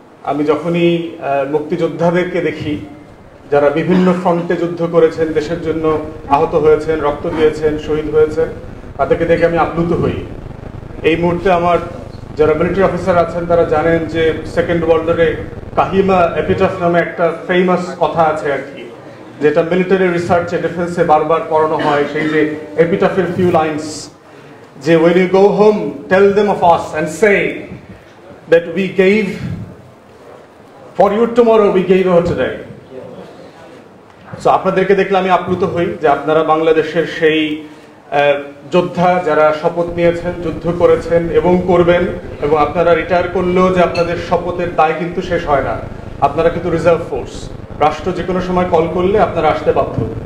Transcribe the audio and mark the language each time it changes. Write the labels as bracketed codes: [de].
[bn] আমি যখনই মুক্তিযোদ্ধাদেরকে দেখি যারা বিভিন্ন ফ্রন্টে যুদ্ধ করেছেন, দেশের জন্য আহত হয়েছেন, রক্ত দিয়েছেন, শহীদ হয়েছেন, তাদেরকে দেখে আমি আপ্লুত হই। এই মুহূর্তে আমার যারা মিলিটারি অফিসার আছেন তারা জানেন যে সেকেন্ড ওয়ার্ল্ড ওয়ারে কাহিমা এপিটাফ নামে একটা ফেমাস কথা আছে আর কি, যেটা মিলিটারি রিসার্চে ডিফেন্সে বারবার পড়ানো হয়। সেই যে এপিটাফের ফিউ লাইন্স, যে [en] when you go home tell them of us and say that we gave for you tomorrow, we gave our today. [bn] So আপনাদেরকে দেখলে আমি আপ্লুত হই যে আপনারা বাংলাদেশের সেই যোদ্ধা যারা শপথ নিয়েছেন, যুদ্ধ করেছেন এবং করবেন, এবং আপনারা রিটায়ার করলেও যে আপনাদের শপথের দায় কিন্তু শেষ হয় না। আপনারা কিন্তু রিজার্ভ ফোর্স, রাষ্ট্র যে কোনো সময় কল করলে আপনারা আসতে বাধ্য।